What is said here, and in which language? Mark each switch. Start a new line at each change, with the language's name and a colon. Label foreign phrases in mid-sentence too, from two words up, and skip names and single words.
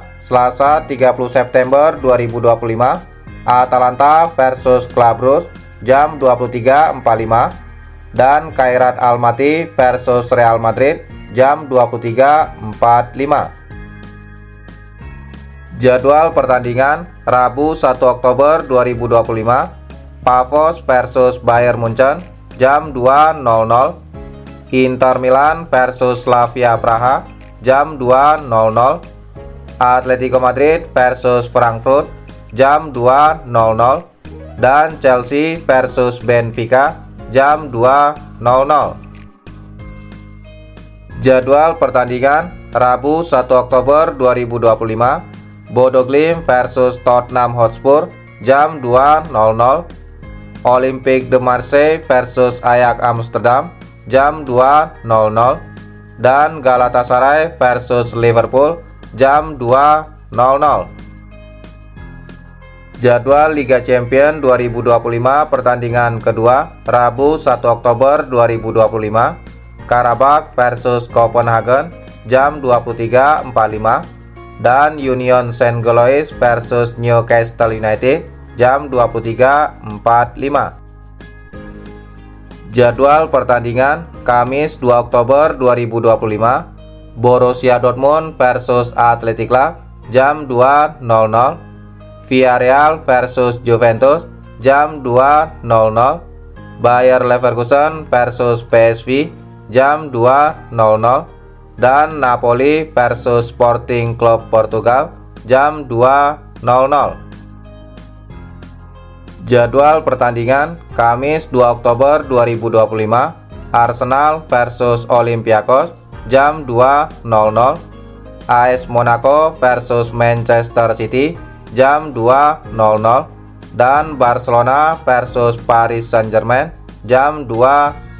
Indonesian: Selasa 30 September 2025, Atalanta versus Club Brugge jam 23.45 dan Kairat Almaty versus Real Madrid jam 23.45. Jadwal pertandingan Rabu 1 Oktober 2025, Pavos versus Bayern Munchen jam 2.00, Inter Milan versus Slavia Praha jam 2.00, Atletico Madrid versus Frankfurt jam 2.00, dan Chelsea versus Benfica jam 2.00. Jadwal pertandingan Rabu 1 Oktober 2025, Bodo Glimt versus Tottenham Hotspur jam 2.00, Olympique de Marseille versus Ajax Amsterdam jam 2.00, dan Galatasaray versus Liverpool jam 2.00. Jadwal Liga Champions 2025 pertandingan kedua Rabu 1 Oktober 2025, Karabakh versus Copenhagen jam 23.45 dan Union Saint-Gilloise versus Newcastle United jam 23.45. Jadwal pertandingan Kamis 2 Oktober 2025, Borussia Dortmund versus Athletic Club jam 2.00, Villarreal versus Juventus jam 2.00, Bayer Leverkusen versus PSV jam 2.00, dan Napoli versus Sporting Club Portugal jam 2.00. Jadwal pertandingan Kamis 2 Oktober 2025, Arsenal versus Olympiakos jam 2.00, AS Monaco versus Manchester City jam 2.00, dan Barcelona versus Paris Saint-Germain jam 2.00.